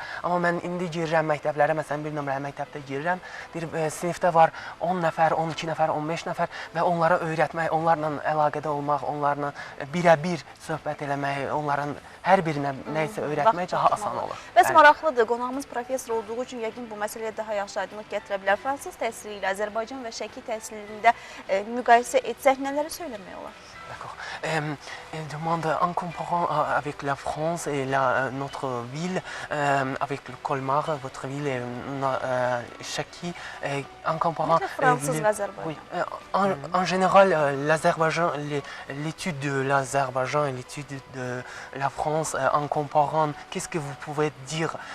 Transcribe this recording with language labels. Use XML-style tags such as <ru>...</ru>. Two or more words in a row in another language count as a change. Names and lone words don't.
<az>Amma mən indi girirəm məktəblərə, məsələn bir nömrəli məktəbdə girirəm, deyir, sinifdə var 10 nəfər, 12 nəfər, 15 nəfər və onlara öyrətmək, onlarla əlaqədə olmaq, onlarla birə-bir söhbət eləmək, onların hər birinə nə isə öyrətmək daha asan olur. Bəs maraqlıdır, qonağımız professor olduğu üçün yəqin bu məsələyə daha yaxşı aydınlıq gətirə bilər. Fransız təhsili ilə Azərbaycan və Şəki təhsilində müqayisə etsək nələri söyləmək olar?</az> <fr>D'accord. Elle demande, en comparant avec la France et notre ville, avec le Colmar, votre ville et Chaki, en comparant... Oui, en général, l'Azerbaïdjan, l'étude de l'Azerbaïdjan et l'étude de la France, en comparant, qu'est-ce que vous pouvez dire?</fr>